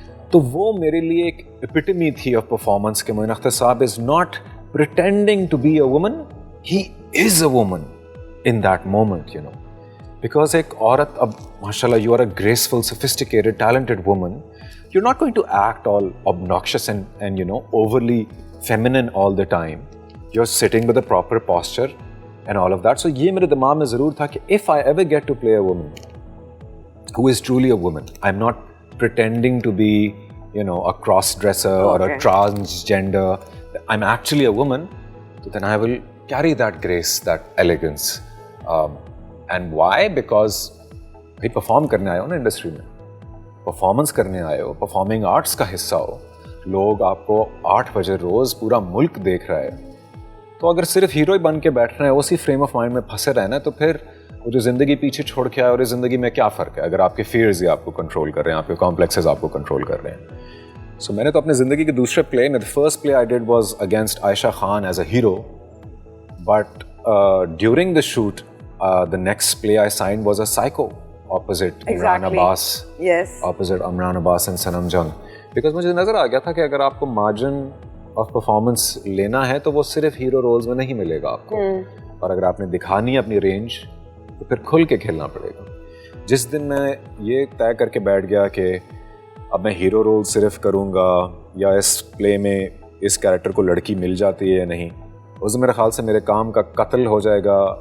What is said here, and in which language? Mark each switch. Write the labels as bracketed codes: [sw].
[ur] تو وہ میرے لیے ایک [en] epitome تھی of performance کہ Moin Akhtar Sahib is not pretending to be a woman, he is a woman in that moment, because [ur] ایک عورت, اب [en] ماشاء اللہ you are a graceful sophisticated talented woman, you are not going to act all obnoxious and overly feminine all the time. You're sitting with a proper posture and all of that. So [ur] یہ میرے دماغ میں ضرور تھا کہ [en] if I ever get to play a woman who is truly a woman, I'm not pretending to be a cross-dresser or a transgender, I'm actually a woman, so then I will carry that grace, that elegance. And why? Because [ur] bhai perform کرنے آئے ہو نا industry میں, performance کرنے آئے ہو, performing arts کا حصہ ہو, لوگ آپ کو 8 بجے روز پورا ملک دیکھ رہا ہے. تو اگر صرف ہیرو ہی بن کے بیٹھنا ہے, اسی فریم آف مائنڈ میں پھنسے رہنا ہے, تو پھر وہ جو زندگی پیچھے چھوڑ کے آئے اور اس زندگی میں کیا فرق ہے اگر آپ کے فیئرز ہی آپ کو کنٹرول کر رہے ہیں, آپ کے کمپلیکسز آپ کو کنٹرول کر رہے ہیں. سو میں نے تو اپنی زندگی کے دوسرے پلے میں, [en] the first play I did was against Aisha Khan as a hero, but during the shoot the next play I signed was a Psycho opposite Imran Abbas. Yes. Opposite Imran Abbas and Sanam Jung. Because [ur] مجھے نظر آ گیا تھا کہ اگر آپ کو [en] margin of performance [ur] لینا ہے تو وہ صرف [en] hero roles [ur] میں نہیں ملے گا آپ کو. اور اگر آپ نے دکھانی ہے اپنی رینج تو پھر کھل کے کھیلنا پڑے گا. جس دن میں یہ طے کر کے بیٹھ گیا کہ اب میں ہیرو رول صرف کروں گا یا اس پلے میں اس کیریکٹر کو لڑکی مل جاتی ہے یا نہیں, اس میرے خیال سے میرے کام کا قتل ہو جائے گا.